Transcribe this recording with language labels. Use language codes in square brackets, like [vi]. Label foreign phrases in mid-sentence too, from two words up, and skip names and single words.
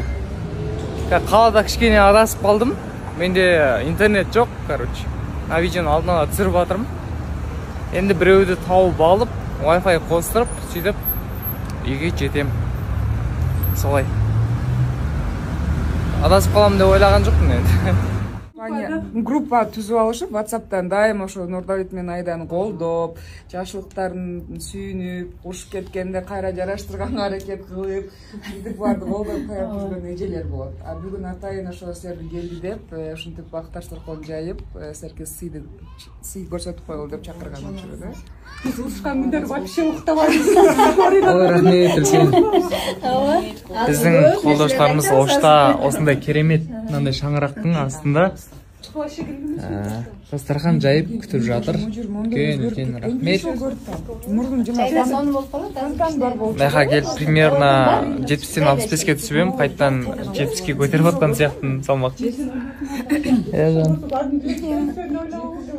[kk] Қалада кішкене адасып қалдым. Менде интернет жоқ, короче. Видеоны алдын ала түсіріп жатырмын. Енді біреуді тауып алып, Wi-Fi қостырып, сөйтіп үйге жетем. Солай. Адасып қалам деп ойлаған жоқпын енді. [ky] Группа түзіп алышып, WhatsApp'тан дайым ошо Нурдавит мен Айданы колдоп, жашылыктарын сүйүнүп, кушуп кеткенде кайра жараштырганга аракет кылып, бизди барды колдоп коюп жүргөн эжелер болот. А бүгүн атайын ошо силерди келди деп, ушинтип бакташтыркон жайып, силерге сый көрсөтүп коелу деп чакырган болчу да. Биз урушкан күндөрү вообще уктабайбыз. [kk] Рахмет үлкен. [ky] Биздин колдоштарыбыз Ошта осындай керемет мындай шаңырактын астында дастархан жайып күтүп жатыр. [kk] Үлкен рахмет. [ky] Мына келип примерно 70-тен 65-ке түсүп эм, кайттан 70-ке көтөрүп аткан сыяктын салмак.